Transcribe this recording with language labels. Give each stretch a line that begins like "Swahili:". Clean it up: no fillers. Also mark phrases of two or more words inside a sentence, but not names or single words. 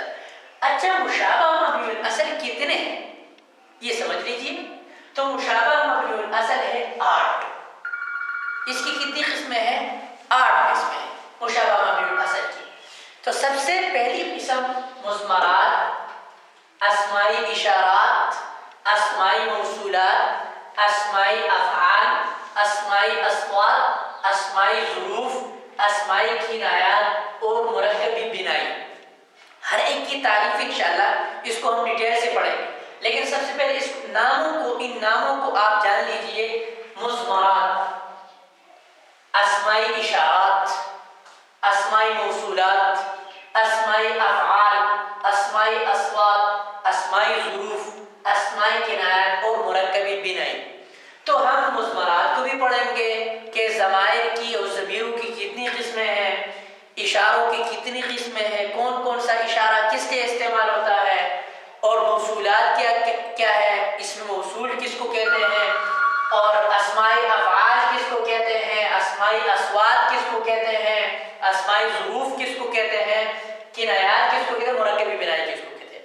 Urdu: اچھا، مشابہ مبنی الاصل کتنے ہیں یہ سمجھ لیجیے۔ تو مشابہ مبنی الاصل ہے 8۔ اس کی کتنی قسمیں ہیں؟ 8 قسمیں ہیں مشابہ مبنی الاصل کی۔ تو سب سے پہلی قسم مضمرات، اسمائی اشارات، اسمائی موصولات، اسمائی افعال، اسمائی اصوات، اسمائی ظروف، اسمائی کنایات اور مرکبی بنائی۔ ہر ایک کی تعریف انشاءاللہ اس کو ہم ڈیٹیل سے پڑھیں گے، لیکن سب سے پہلے ان ناموں کو آپ جان لیجئے۔ مضمرات، اسمائی اشارات، اسمائی موصولات، اسمائی افعال، اسمائی اصوات، اسمائی ظروف، اسمائی کنایات اور مرکبی بنائی۔ تو ہم مضمرات کو بھی پڑھیں گے کہ ضمائر کی اور ضمیروں کی کتنی قسمیں ہیں، اشاروں کی کتنی قسمیں ہیں، کون کون سا اشارہ کس کے استعمال ہوتا ہے، اور موصولات کیا ہے، اسم موصول کس کو کہتے ہیں، اور اسمائی افعال کس کو کہتے ہیں، اسمائی اصوات کس کو کہتے ہیں، اسمائی ظروف کس کو کہتے ہیں، کنایات کس کو کہتے ہیں، مرکبی بنائی کس کو کہتے ہیں۔